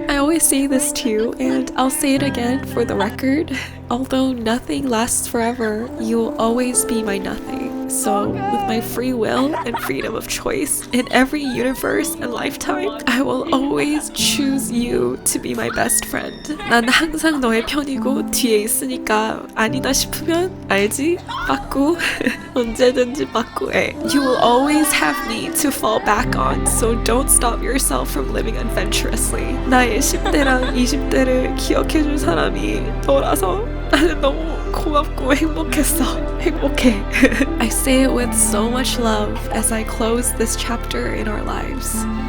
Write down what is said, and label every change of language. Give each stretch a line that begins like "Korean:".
English: I always say this to you, and I'll say it again for the record. Although nothing lasts forever, you will always be my nothing. So, with my free will and freedom of choice in every universe and lifetime, I will always choose you to be my best friend.
Korean: 난 항상 너의 편이고 뒤에 있으니까 아니다 싶으면 알지? 빠꾸. 언제든지 빠꾸해.
English: You will always have me to fall back on, so don't stop yourself from living adventurously.
Korean: 나의 10대랑 20대를 기억해줄 사람이 너라서 나는 너무 고맙고 행복했어. 행복해.
English: I say it with so much love as I close this chapter in our lives.